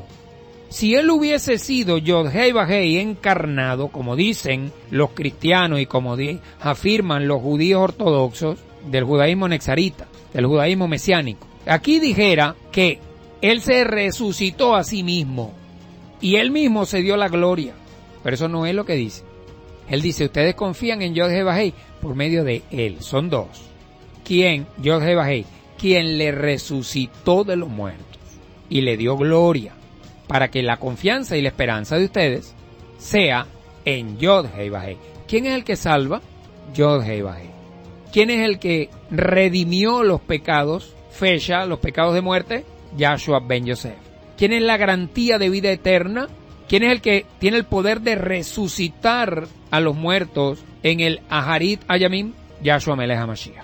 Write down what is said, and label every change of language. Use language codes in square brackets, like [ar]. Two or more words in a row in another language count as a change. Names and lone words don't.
[es] Si él hubiese sido Yod-Hei Vah-Hei encarnado, como dicen los cristianos y como afirman los judíos ortodoxos del judaísmo nexarita, del judaísmo mesiánico, aquí dijera que él se resucitó a sí mismo y él mismo se dio la gloria, pero eso no es lo que dice. Él dice, ustedes confían en Yod-Heh-Vah-Heh por medio de él. Son dos. ¿Quién? Yod-Heh-Vah-Heh, quien le resucitó de los muertos y le dio gloria, para que la confianza y la esperanza de ustedes sea en Yod-Heh-Vah-Heh. ¿Quién es el que salva? Yod-Heh-Vah-Heh. ¿Quién es el que redimió los pecados? Fecha, los pecados de muerte, Yahshua ben Yosef. ¿Quién es la garantía de vida eterna? ¿Quién es el que tiene el poder de resucitar a los muertos en el [he] Aharit Ayamim? Yahshua Melech HaMashiach.